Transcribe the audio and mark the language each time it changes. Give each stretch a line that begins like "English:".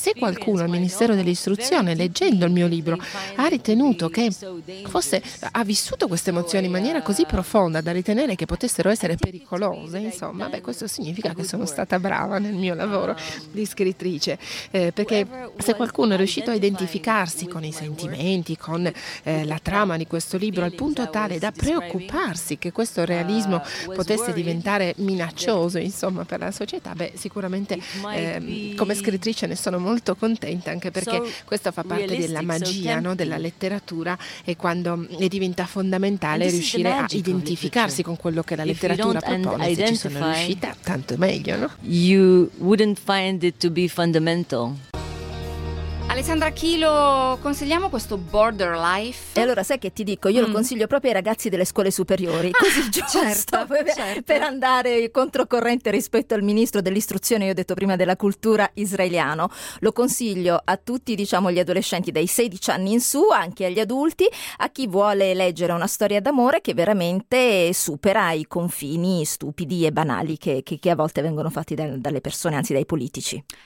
Italian: Se qualcuno al Ministero dell'Istruzione, leggendo il mio libro, ha ritenuto che fosse, ha vissuto questa emozione in maniera così profonda da ritenere che potessero essere pericolose, insomma, beh, questo significa che sono stata brava nel mio lavoro di scrittrice, perché se qualcuno è riuscito a identificarsi con i sentimenti, con la trama di questo libro, al punto tale da preoccuparsi che questo realismo potesse diventare minaccioso, insomma, per la società, beh, sicuramente come scrittrice ne sono molto contenta, anche perché questo fa parte della magia, no, della letteratura, e quando ne diventa fondamentale riuscire a identificarsi con quello che la letteratura propone, se ci sono riuscita, tanto meglio, no?
English: You wouldn't find it to be fundamental.
Italian: Alessandra Chilo, consigliamo questo Border Life? E allora sai che ti dico, io lo consiglio proprio ai ragazzi delle scuole superiori, così giusto, certo, per andare controcorrente rispetto al ministro dell'istruzione, io ho detto prima, della cultura israeliano. Lo consiglio a tutti, diciamo, gli adolescenti dai 16 anni in su, anche agli adulti, a chi vuole leggere una storia d'amore che veramente supera i confini stupidi e banali che a volte vengono fatti dalle persone, anzi dai politici.